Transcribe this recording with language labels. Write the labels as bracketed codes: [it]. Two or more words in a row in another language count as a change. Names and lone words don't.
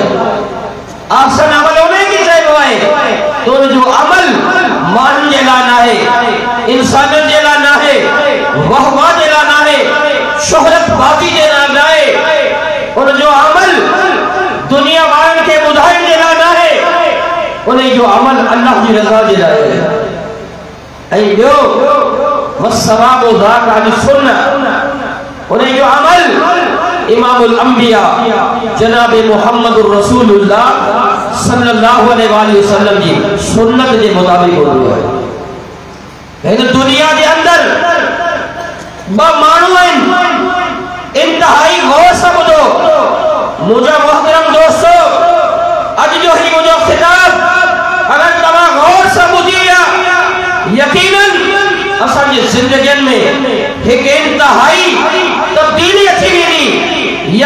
[sd] आसन अमल उन्हीं खे चइबो आहे तो जो अमल माण्हुनि जे लाइ न आहे, इंसाननि जे लाइ न आहे, वाह जे लाइ न आहे, शोहरत बाज़ी जे लाइ न आहे, उन जो अमल दुनिया वारनि खे ॿुधाइण जे लाइ न आहे, उन जो अमल अल्लाह जी रज़ा जे लाइ आहे। ऐं ॿियो [ar] والصواب ذاك السنة, [sd] उन जो अमल [ar] إمام الأنبياء [sd] जनाब [ar] محمد رسول الله صلى الله عليه وسلم [sd] जी सुन्नत के मुताबिक हूंदो आहे। हिन दुनिया के अंदर ब माण्हू आहिनि, इंतहाई गौर सां ॿुधो मुंहिंजा मोहतरम दोस्तो, अॼु जो ही मुंहिंजो ख़िताब अगर तव्हां गौर सां ॿुधी विया, यकीनन असांजी ज़िंदगियुनि में हिकु इंतहाई तब्दीली अची वेंदी।